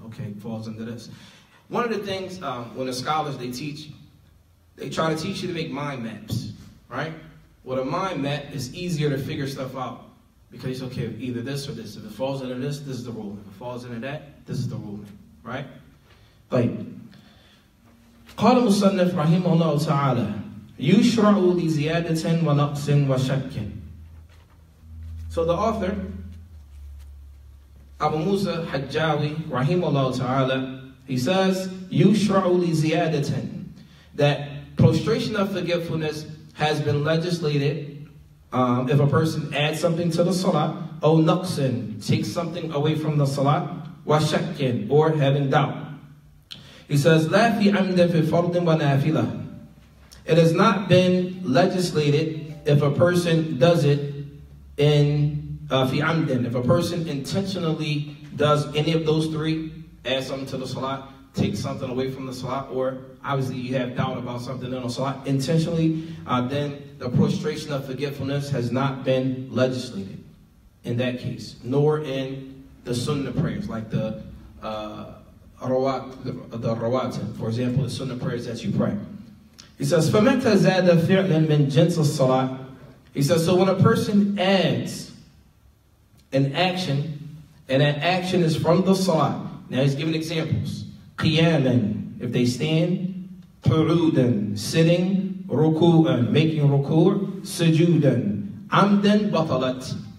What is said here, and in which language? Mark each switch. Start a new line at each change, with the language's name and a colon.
English: Okay, it falls into this. One of the things when the scholars, they teach, they try to teach you to make mind maps, right? With a mind map, it's easier to figure stuff out. Because, okay, either this or this. If it falls into this, this is the ruling. If it falls into that, this is the ruling. Right? طيب.
Arabic: قال المصنف رحمه الله تعالى يشرع لزيادة ونقص وشك.
English: So the author, Abu Musa Hajjawi, rahimahullah ta'ala, he says,
Arabic: يشرع لزيادة,
English: that prostration of forgetfulness has been legislated if a person adds something to the salat, or naqsin, takes something away from the salat,
Arabic: wa shakkin,
English: or having doubt. He says,
Arabic: La fi amdan fi fardin wa nafilah.
English: It has not been legislated if a person does it in fi amdan, if a person intentionally does any of those three, add something to the salat, take something away from the salat, or obviously you have doubt about something in the salat intentionally, then the prostration of forgetfulness has not been legislated in that case, nor in the sunnah prayers, like the rawatib, for example, the sunnah prayers that you pray. He says,
Arabic: فَمَتَ زَادَ فِعْلًا مِنْ جِنْسِ الصَّلَاةِ.
English: He says, so when a person adds an action, and that action is from the salat. Now he's giving examples. قِيَامًا, if they stand, قُعُودًا, sitting, ruku'an, making ruku', sujudan,
Arabic: amdan batalat.